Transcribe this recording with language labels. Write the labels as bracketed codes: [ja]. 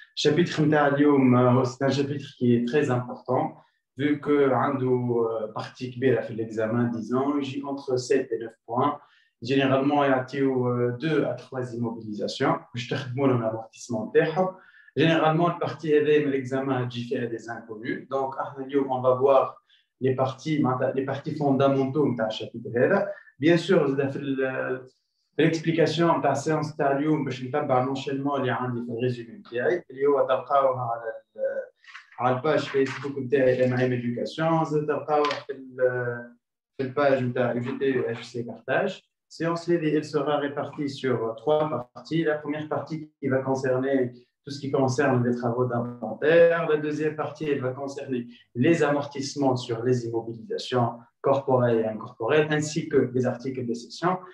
[fr] Chapitre [ar] نتاع اليوم [fr] c'est un chapitre qui est très important vu que [ar] عنده [fr] partie [ar] كبيرة في [fr] l'examen, disons, il y a entre 7 et 9 points. Généralement, il y a 2 à 3 immobilisations [ar] باش تخدموا لهم [fr] l'amortissement [ar] تاعهم. [fr] Généralement, la partie de l'examen [ar] تجي فيها [fr] des inconnus. Donc, [ar] اليوم [fr] on va voir les parties fondamentaux de ce chapitre. Bien sûr, l'explication de la séance de [ar] اليوم باش نتبع l'enchaînement اللي عندي في الريزومي نتاعي اللي هو تلقاوها على الباج فيسبوك نتاعي ام ايدوكاسيون، تلقاوها في الباج نتاع UGT Partage. [fr] Séance elle sera répartie sur 3 parties. La première partie qui va concerner tout ce qui concerne les travaux d'inventaire. La deuxième partie, elle va concerner les amortissements sur les immobilisations corporelles et incorporelles, ainsi que les articles de cession.